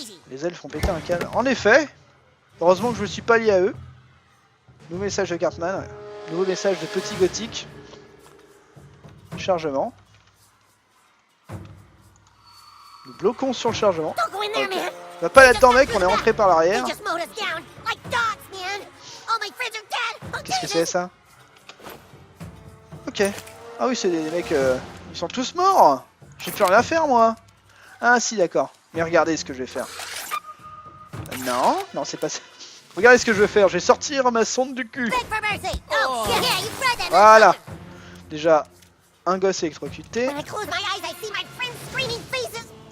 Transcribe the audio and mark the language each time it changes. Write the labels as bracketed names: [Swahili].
[French] Les elfes ont pété un câble. En effet. Heureusement que je ne suis pas lié à eux. Nouveau message de Cartman. Nouveau message de petit gothique. Chargement. Nous bloquons sur le chargement. [English] Don't go in there, man. [French] Va pas là-dedans mec, on est rentré par l'arrière. [English] They just mowed us down like dogs, man. All my friends are dead. [French] Qu'est-ce que c'est ça? Ok. Ah oui, c'est des mecs... ils sont tous morts. J'ai plus rien à faire moi. Ah si, d'accord. Mais regardez ce que je vais faire. Non, non c'est pas ça. Regardez ce que je vais faire. Je vais sortir ma sonde du cul. [English] Beg for mercy. Oh, yeah, you read that. [French] Voilà. Déjà, un gosse électrocuté. [English] When I close my eyes, I see my friends' screaming faces.